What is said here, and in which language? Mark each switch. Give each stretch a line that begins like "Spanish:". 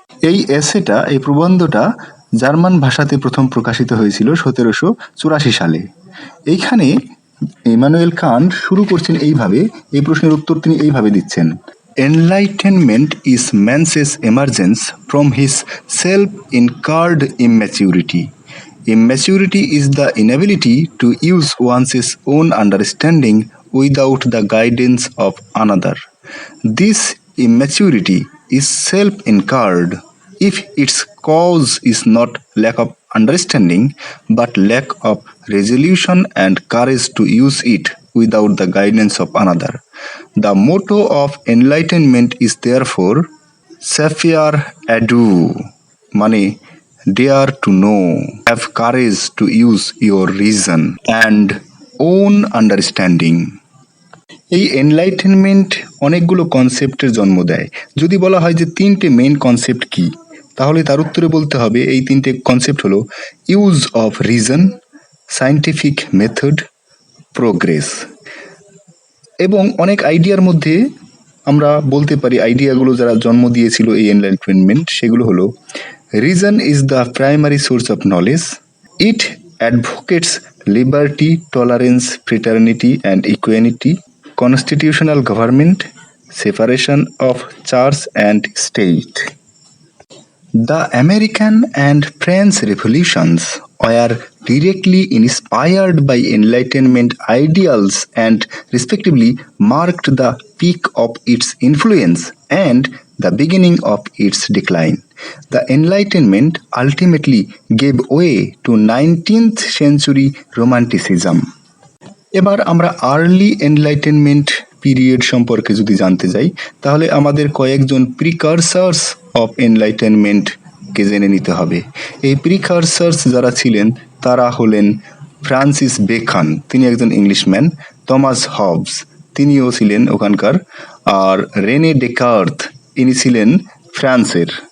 Bangla: এই এসেটা, এই প্রবন্ধটা জার্মান ভাষাতে প্রথম প্রকাশিত হয়েছিল 1784 সালে। এইখানে ইমানুয়েল কান্ট শুরু করছেন এইভাবে, এই প্রশ্নের উত্তর তিনি এইভাবে দিচ্ছেন:
English: Enlightenment is man's emergence from his self incurred immaturity. Immaturity is the inability to use one's own understanding without the guidance of another. This immaturity is self-incurred if its cause is not lack of understanding but lack of resolution and courage to use it without the guidance of another. The motto of enlightenment is therefore sapere aude,
Bangla: মানে
English: dare to know, have courage to use your reason and own understanding.
Bangla: এই enlightenment অনেকগুলো কনসেপ্টের জন্ম দেয়। যদি বলা হয় যে তিনটে মেইন কনসেপ্ট কি, তাহলে তার উত্তরে বলতে হবে এই তিনটে কনসেপ্ট হলো use of reason, scientific method, progress. এবং অনেক আইডিয়ার মধ্যে আমরা বলতে পারি আইডিয়াগুলো যারা জন্ম দিয়েছিল এই এনলাইটেনমেন্ট, সেগুলো হলো
English: Reason is the primary source of knowledge. It advocates liberty, tolerance, fraternity, and equality, constitutional government, separation of church and state. The American and French revolutions were directly inspired by Enlightenment ideals and respectively marked the peak of its influence and the beginning of its decline. The Enlightenment ultimately gave way to 19th century Romanticism.
Bangla: এবার আমরা early enlightenment period সম্পর্কে যদি জানতে যাই, তাহলে আমাদের কয়েকজন precursors of এনলাইটেনমেন্টকে জেনে নিতে হবে। এই প্রিকারসার্স যারা ছিলেন তারা হলেন ফ্রান্সিস বেকন, তিনি একজন ইংলিশম্যান; টমাস হবস, তিনিও ছিলেন ওখানকার; আর রেনে ডেকার্থ, ইনি ছিলেন ফ্রান্সের।